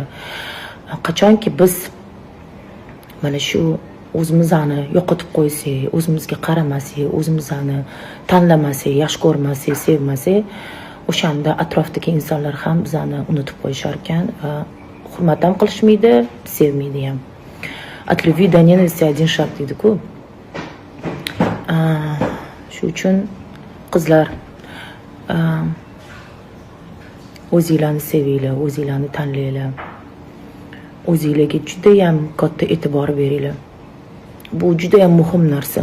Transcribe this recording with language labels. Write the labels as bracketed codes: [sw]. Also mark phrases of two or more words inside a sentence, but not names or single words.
[uz] Qachonki biz mana shu o'zimizni yo'qotib qo'ysak, o'zimizga qaramasak, o'zimizni tanlamasak, yaxshi ko'rmasak, sevmasak, o'shanda atrofdagi insonlar ham bizani unutib qo'yishar ekan va hurmat ham qilishmaydi, sevmaydi ham. [ru] От любви до ненависти один шаг [uz] deydi-ku. Shu uchun qizlar o'zinglarni sevinglar, o'zinglarni tanlaylar. O'zinglarga juda ham katta e'tibor beringlar. Bu juda ham muhim narsa.